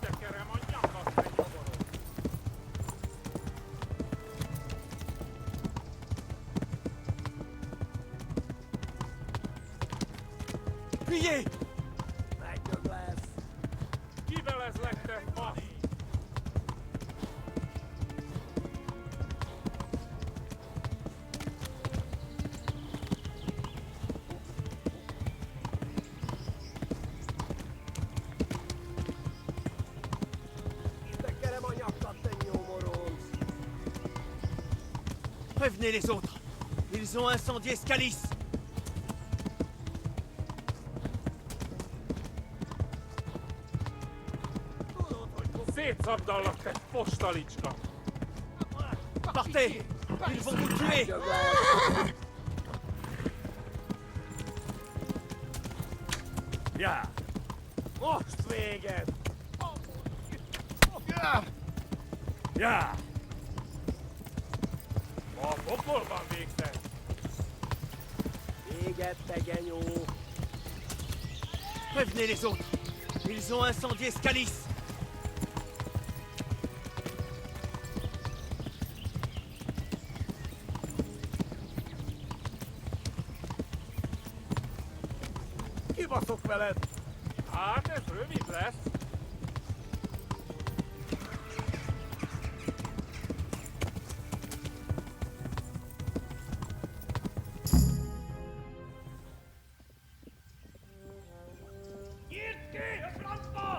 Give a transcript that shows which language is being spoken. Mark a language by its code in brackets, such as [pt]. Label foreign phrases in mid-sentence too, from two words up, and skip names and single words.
[fr] Fuyez! [hu] Megdög lesz! Kivelezlek, te fasz! Tekerem a nyakat, te nyomoronc! [fr] Prévenez les autres! Ils ont incendié Scalis! [hu] Szétszabdallak, te postalicska! [fr] Partez! Ils vont vous tuer! [hu] Megdög lesz! Ya! Most véged! Ya! A pokolban végzett! Véged, te genyó! [fr] Prévenez les autres! Ils ont incendié Scalis! [hu] Kibaszok veled! Hát ez rövid lesz! Nyitd ki a francba!